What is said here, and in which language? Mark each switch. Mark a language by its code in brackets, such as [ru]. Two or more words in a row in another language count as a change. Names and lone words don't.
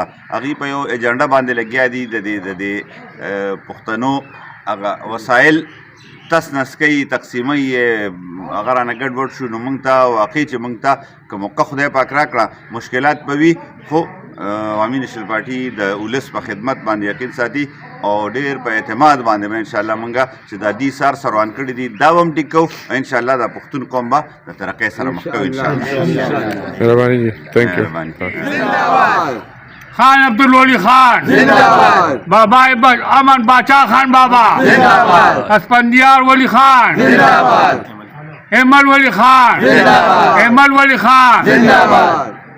[ps] هغوی په یو ایجنډه باندې لګیا دي د دې پښتنو هغه وسایل تس نس کوي تقسیموي یې هغه رانه ګډوډ شو نو موږ ته واقعي چې موږ ته که موقع خدای پاک راکړه مشکلات به وي خو عوامي نېشنل پارټي د ولس په خدمت باندې یقین ساتي او ډېر په اعتماد باندې به انشاءالله موږ چې دا دي سار روان کړي دي دا به هم ټیک کوو انشاءالله د پښتون قوم به د ترقۍ سره مخ کوي انشاءالله. مهرباني جي [en] thank you. [ps] خان عبدالولی خان زنده‌باد. بابا امن باچا خان بابا زنده‌باد. اسفندیار ولی خان زنده‌باد. احمد ولی خان زنده‌باد. احمد ولی خان زنده‌باد.